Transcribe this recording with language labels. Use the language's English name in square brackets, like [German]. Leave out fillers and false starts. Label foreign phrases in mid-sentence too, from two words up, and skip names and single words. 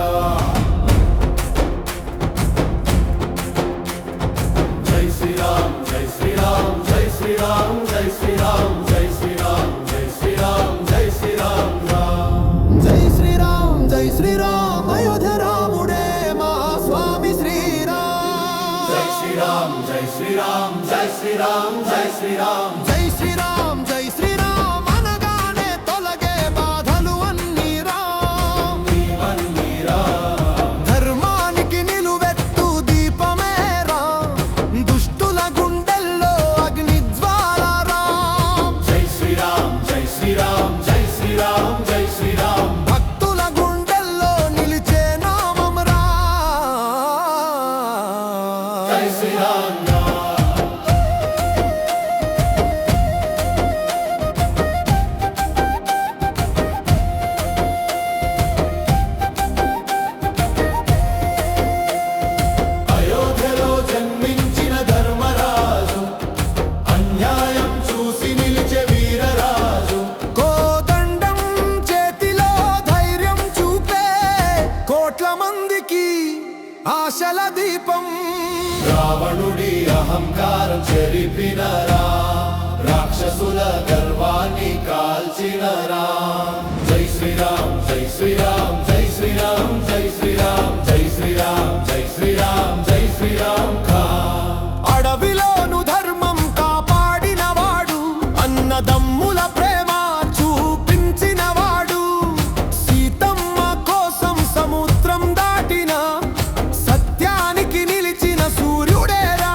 [Hindi] जय श्री राम जय श्री राम जय श्री राम जय श्री राम जय श्री राम जय श्री राम जय श्री राम [Telugu] జై శ్రీరామ్ జై శ్రీరామ్ అయోధ్య రాముడే మా స్వామి శ్రీరామ్ [Hindi] जय श्री राम जय श्री राम जय श्री राम जय श्री राम [Telugu] జై శ్రీరామ్ జై శ్రీరామ్ అనగానే తొలగే బాధలు అన్నీ రామ్ ధర్మానికి నిలువెత్తు దీపమే రామ్ దుష్టుల గుండెల్లో అగ్ని జ్వాల రామ్ [Hindi] जय श्री राम जय श्री राम जय श्री राम जय श्री राम [Telugu] భక్తుల గుండెల్లో నిలిచే నామం రామ్ [Hindi] जय श्री राम [Telugu] అయోధ్యలో జన్మించిన ధర్మరాజు అన్యాయం చూసి నిలిచే వీరరాజు కోదండం చేతిలో ధైర్యం చూపే కోట్ల మందికి ఆశల దీపం రావణుడి అహంకారం చెరిపినరా రాక్షసుల గర్వాన్ని కాల్చినరా జై శ్రీరామ్ జై శ్రీరామ్ జై శ్రీరామ్ జై శ్రీరామ్ జై శ్రీరామ్ జై శ్రీరామ్ జై శ్రీరామ్ అడవిలోను ధర్మం కాపాడినవాడు అన్నదమ్ముల ప్రేమ చూపించినవాడు సీతమ్మ కోసం సముద్రం దాటిన సత్యానికి నిలిచిన సూర్యుడేరా